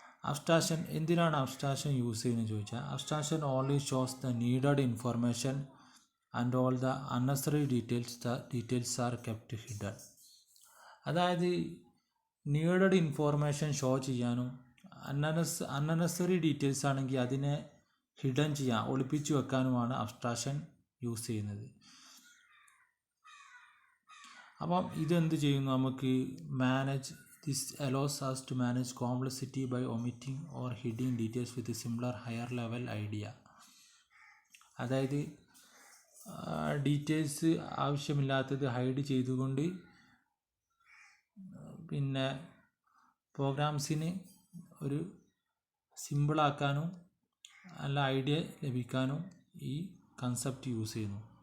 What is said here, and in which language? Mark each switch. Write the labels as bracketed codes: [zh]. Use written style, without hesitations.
[ml] Abstraction എന്തിനാണ് abstraction use ചെയ്യുന്നത് ചോദിച്ചാൽ, [en] Abstraction only shows the needed information and all the unnecessary details are kept hidden. [ml] അതായത് needed information show ചെയ്യാനും unnecessary details ആണെങ്കിൽ അതിനെ hidden ചെയ്യാൻ ഒളിപ്പിച്ചു വെക്കാനുമാണ് അബ്സ്ട്രാക്ഷൻ യൂസ് ചെയ്യുന്നത്. അപ്പം ഇതെന്ത് ചെയ്യുന്നു, നമുക്ക് [en] Manage this allows us to manage complexity by omitting or hiding details with a similar higher level idea. [ml] അതായത് ഡീറ്റെയിൽസ് ആവശ്യമില്ലാത്തത് ഹൈഡ് ചെയ്തുകൊണ്ട് പിന്നെ പ്രോഗ്രാംസിന് ഒരു സിമ്പിളാക്കാനും നല്ല ഐഡിയ ലഭിക്കാനും ഈ കൺസെപ്റ്റ് യൂസ് ചെയ്യുന്നു.